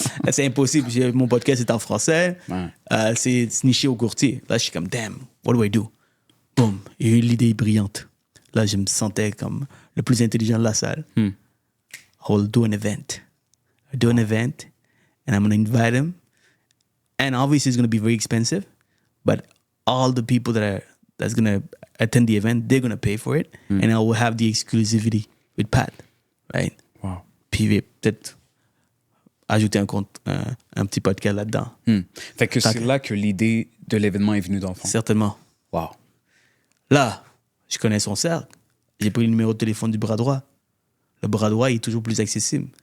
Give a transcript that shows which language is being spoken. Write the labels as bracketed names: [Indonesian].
[French] C'est impossible. Mon podcast est en français. C'est niché au courtier. Là, je suis comme, [English] damn, what do I do? Boom. [French] Il y a eu l'idée brillante. Là, je me sentais comme le plus intelligent de la salle. [English] I will do an event. I do an event, and I'm going to invite him. And obviously, it's going to be very expensive. But all the people that's going to attend the event, they're going to pay for it. And I will have the exclusivity with Pat. Right? Wow. [French] Puis peut-être ajouter un petit podcast là-dedans. Fait que c'est là que l'idée de l'événement est venue d'enfant. Certainement. [English] Wow. [French] Là, je connais son cercle. J'ai pris le numéro de téléphone du bras droit. Le bras droit il est toujours plus accessible.